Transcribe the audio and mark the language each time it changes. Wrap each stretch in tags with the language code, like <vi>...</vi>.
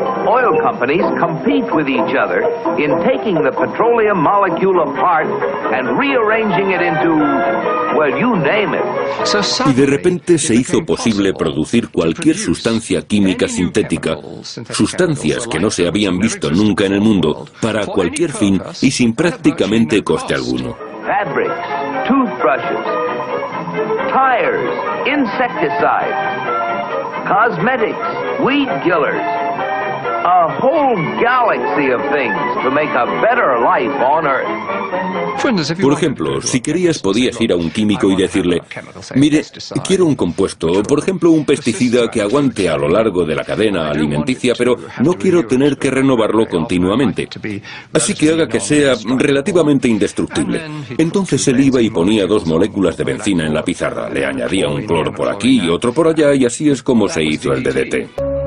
<en>Oil companies compete with each other in taking the petroleum molecule apart and rearranging it into, well, you name it.</en> <es>Y de repente se hizo posible producir cualquier sustancia química sintética, sustancias que no se habían visto nunca en el mundo, para cualquier fin y sin prácticamente coste alguno.</es> <en>Fabrics, toothbrushes, tires, insecticides, cosmetics, weed killers. A whole galaxy of things to make a better life on Earth.</en> <es>Por ejemplo, si querías podías ir a un químico y decirle, mire, quiero un compuesto, por ejemplo un pesticida que aguante a lo largo de la cadena alimenticia, pero no quiero tener que renovarlo continuamente. Así que haga que sea relativamente indestructible. Entonces él iba y ponía 2 moléculas de benzina en la pizarra, le añadía un cloro por aquí y otro por allá y así es como se hizo el DDT.</es>